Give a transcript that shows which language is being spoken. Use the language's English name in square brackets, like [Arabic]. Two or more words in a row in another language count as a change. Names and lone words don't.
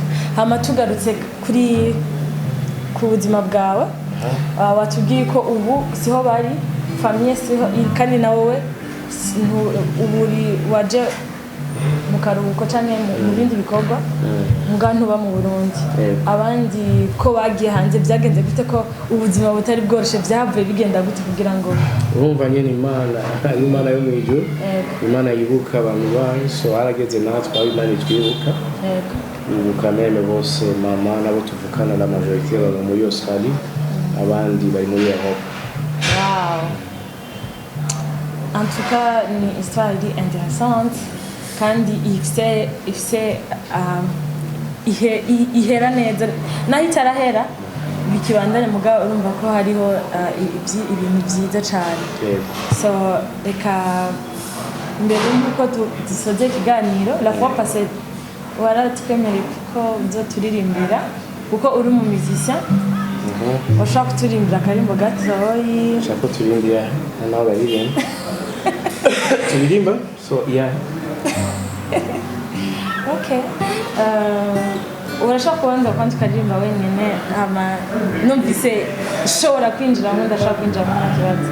[Rundi] Hama tugarutse kuri ku buzima bwawe watubwiye ko ubu siho bari famille siho kandi nawe uburi waje mu karuhuko cyane mu bindi bikorwa mugantu ba mu Burundi abandi ko bagiye hanze byagenze gute ko ubuzima butari bworoshe byavuye bigenda gute kugira ngo urumva nyene Imana yo mwijuru Imana yibuka abantu bayo so harageze natwe aho Imana twibuka yibuka meme bose mama nabo tuvukana [French] la majorité [Rundi] baba muri Australie abandi bari muri Europe. [French] Wow. En tout cas ni histoire intéressante [Rundi] kandi ifise ihera neza naho itarahera bikibandanya mugabo urumva ko hariho ibintu byiza cyane so reka mbere y'uko dusoje ikiganiro [French] la fois passée [Rundi] waratwemereye ko uzoturirimbira kuko uri mu musicien washaka kuturimbira akarimbo gatoyi ushaka kuturimbira nawe baririmba turirimba [English] so yeah [Rundi] okay urashaka kubanza kandi ukaririmba wenyine numvise ushobora kwinjiramo ndashaka kwinjiramo nta kibazo